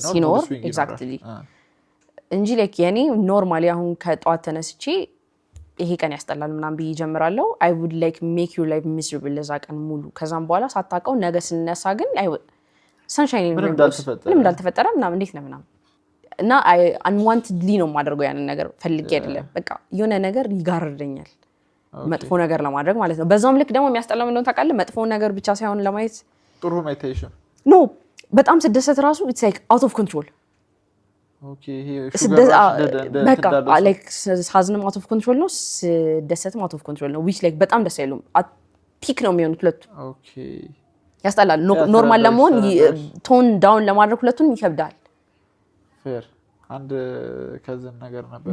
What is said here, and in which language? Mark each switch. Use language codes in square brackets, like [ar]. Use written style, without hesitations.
[am] ሲኖር mood swing exactly እንጂ like የኔ ኖርማሊ አሁን ከጧት ተነስቼ ይሄ ቀን ያስጠላል ምናምን ብዬ ጀምራለሁ I would like make your life miserable ለዛ ቀን ሙሉ ከዛም በኋላ ሳታውቀው ነገ ስነሳ ግን sunshine ምንም እንዳልተፈጠረ ምናምን እንዴት ነው ምናምን እና unwantedly ነው ማድረገው ያንን ነገር ፈልጌ አይደለም በቃ የሆነ ነገር ይጋርደኛል መጥፎ ነገር ለማድረግ ማለት ነው በዛም ልክ ደግሞ የሚያስጠላው ምን እንደሆነ ታውቃለህ መጥፎ ነገር ብቻ ሳይሆን ለማየት ጥሩ meditation [en] no በጣም ስደሰት ራሱ it's like out of control okay sugar [am] በቃ like ሳዝንም out of control ነው ደሰትም out of control ነው which like በጣም ደስ አይሉም ፒክ ነው የሚሆኑት ሁለቱ [en] okay [am] ያስጠላል ኖርማል ለመሆን ቶን ዳውን ለማድረግ ሁለቱን ይከብዳል fair አንድ ከዘን ነገር ነበር